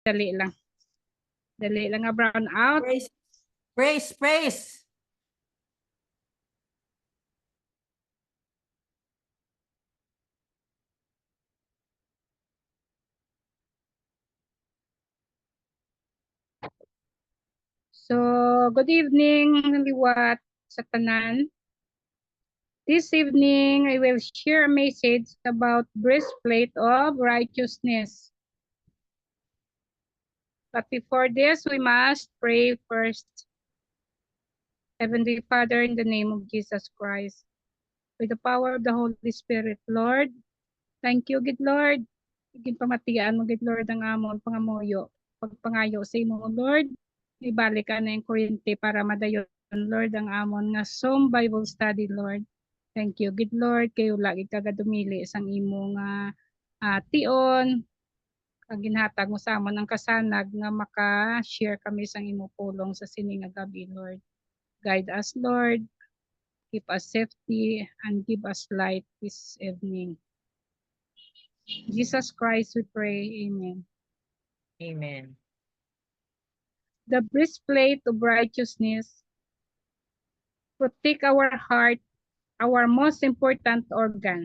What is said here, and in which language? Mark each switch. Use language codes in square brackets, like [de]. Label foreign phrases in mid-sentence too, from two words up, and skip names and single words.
[hil] Dali lang. Dali lang nga [en] brown out. Praise. Praise, praise. So, good evening, [hil] liwat sa tanan. [en] This evening, I will share a message about breastplate of righteousness. But before this, we must pray first. Heavenly Father, in the name of Jesus Christ, with the power of the Holy Spirit, Lord, thank you, good Lord. [hil] Igin pamatian mo, [en] good Lord, [hil] ang amon pangamuyo. Pagpangayo sa imo, Lord, ibalik ka na yung kuryente para madayon, Lord, ang amon nga Zoom [en] Bible study, [hil] Lord. [en] Thank you, good Lord, [hil] kayo lagi kagadumili sang imo nga tion, ginhatag mo sa amon ang kasanag nga maka-share kami sang imo pulong sa sining nga gabi, Lord. [en] Guide us, Lord. Keep us safety and give us light this evening. Jesus Christ, we pray. Amen. Amen. The breastplate of righteousness protect our heart, our most important organ.